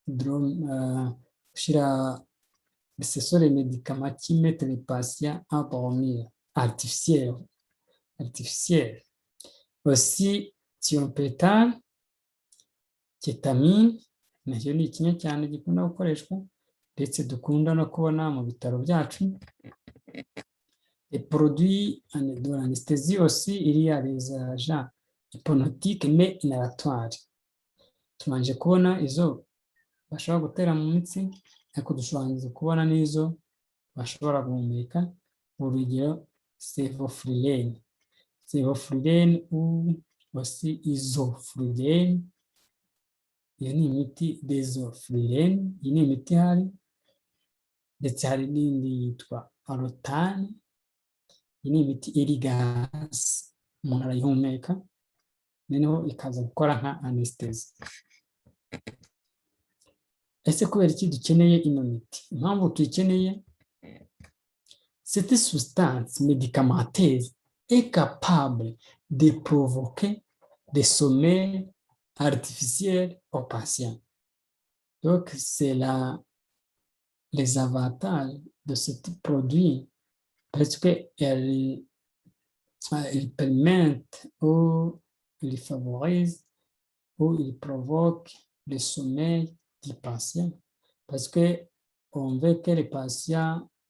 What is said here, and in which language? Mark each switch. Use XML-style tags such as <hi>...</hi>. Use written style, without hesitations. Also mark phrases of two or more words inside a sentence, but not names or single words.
<fr>ushyira ce sont les médicaments qui mettent les patients à dormir artificiel.</fr> <rw>Aussi thiopétane, kétamine nacyo ni kimwe cyane gikunda gukoreshwa ndetse dukunda no kubona mu bitaro byacu.</rw> <fr>Les produits de l'anesthésie aussi, il y a les agents hypnotiques mais inhalatoires.</fr> <rw>Tumanje kubona izo bashobora gutera mu mitsi ariko dushobora kubona n'izo bashobora guhumeka. Urugero sevoflurane</rw> <fr>ou aussi</fr> <rw>isoflurane. Iyo ni imiti desoflurane, iyi ni imiti ihari ndetse hari n'indi yitwa arotane. Iyi ni imiti iri gasi umuntu arayihumeka noneho ikaza gukora nka anesthesie. Ese kubera iki dukeneye ino miti? Impamvu tuyikeneye,</rw> <fr>cette substance médicamenteuse est capable de provoquer des sommeils artificiels aux patients. Donc, c'est les avantages de ce produit parce qu'elle permettent ou ils favorisent ou ils provoquent le sommeil du patient parce qu'on veut que le patient</fr>